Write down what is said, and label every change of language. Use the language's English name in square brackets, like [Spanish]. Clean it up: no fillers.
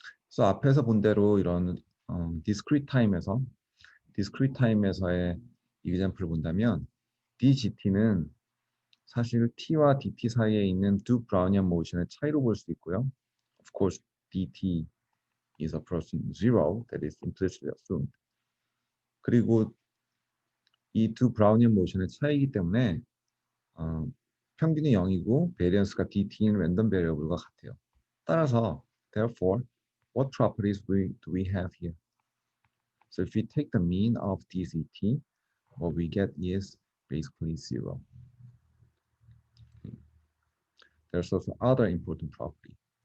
[Korean] So 앞에서 본 대로 이런 discrete time에서의 example을 본다면 DGT는 사실 T와 DT 사이에 있는 두 브라우니안 모션의 차이로 볼 수 있고요. [English] Of course, DT is approaching zero, that is implicitly assumed. [Korean] 그리고 이 두 브라우니안 모션의 차이이기 때문에 평균이 0이고 베리언스가 DT인 랜덤 베리어블과 같아요. 따라서, [English] therefore, what properties do we have here? So if we take the mean of DCT, what we get is basically 0. There's also other important property.